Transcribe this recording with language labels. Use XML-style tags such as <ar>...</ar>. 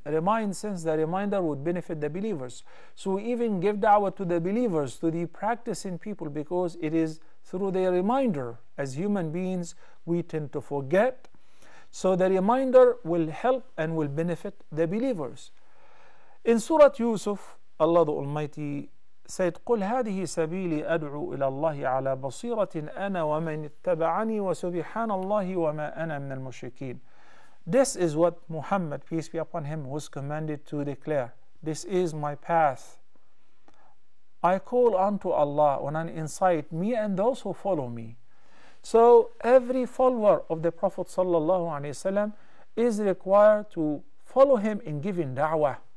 <en>Remind, since the reminder would benefit the believers. So we even give da'wah to the believers, to the practicing people, because it is through their reminder. As human beings, we tend to forget. So the reminder will help and will benefit the believers. In Surah Yusuf, Allah the Almighty said,</en> <ar>قُلْ هَذِهِ سَبِيلِي أَدْعُو إِلَى اللَّهِ عَلَى بَصِيرَةٍ أَنَا وَمَنِ اتَّبَعَنِي وَسُبْحَانَ اللَّهِ وَمَا أَنَا مِنَ الْمُشْرِكِينَ.</ar> <en>This is what Muhammad, peace be upon him, was commanded to declare. This is my path. I call unto Allah on an insight, me and those who follow me. So every follower of the Prophet ﷺ is required to follow him in giving da'wah.</en>